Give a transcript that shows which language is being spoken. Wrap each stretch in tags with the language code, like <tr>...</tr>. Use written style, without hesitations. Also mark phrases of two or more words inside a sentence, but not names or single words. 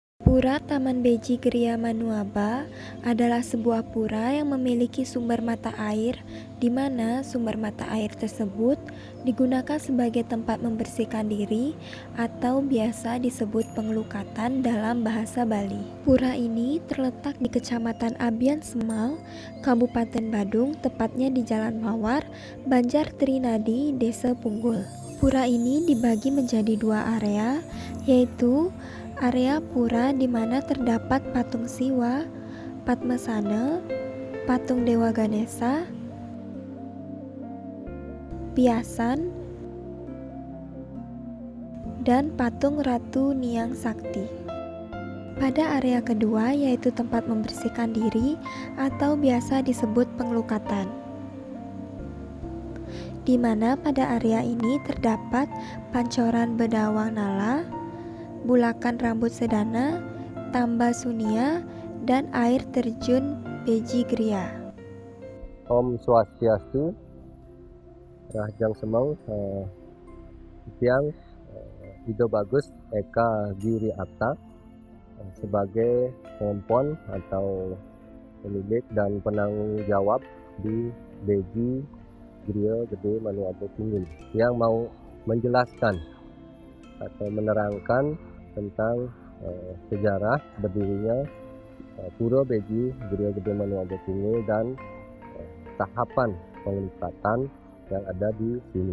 <id>Pura Taman Beji Gria Manuaba adalah sebuah pura yang memiliki sumber mata air, di mana sumber mata air tersebut digunakan sebagai tempat membersihkan diri atau biasa disebut pengelukatan dalam bahasa Bali. Pura ini terletak di Kecamatan Abian Semal, Kabupaten Badung, tepatnya di Jalan Mawar, Banjar Trinadi, Desa Punggul. Pura ini dibagi menjadi dua area, yaitu area pura di mana terdapat patung Siwa, Padmasana, patung Dewa Ganesha, Biasan, dan patung Ratu Niang Sakti. Pada area kedua yaitu tempat membersihkan diri atau biasa disebut pengelukatan, di mana pada area ini terdapat pancoran Bedawang Nala, Bulakan Rambut Sedana, Tamba Sunia, dan air terjun Beji Gria.</id> <ban>Om Swastiastu, Rahjang Semau, Tiang Ido Bagus Eka Giri Atta sebagai</ban> <id>pengempon atau pemilik dan penanggung jawab di Beji Gria Gede Manuaba Punggul yang mau menjelaskan atau menerangkan tentang sejarah berdirinya Pura Beji Gria Gede Manuaba Punggul dan tahapan pengelukatan yang ada di sini.</id>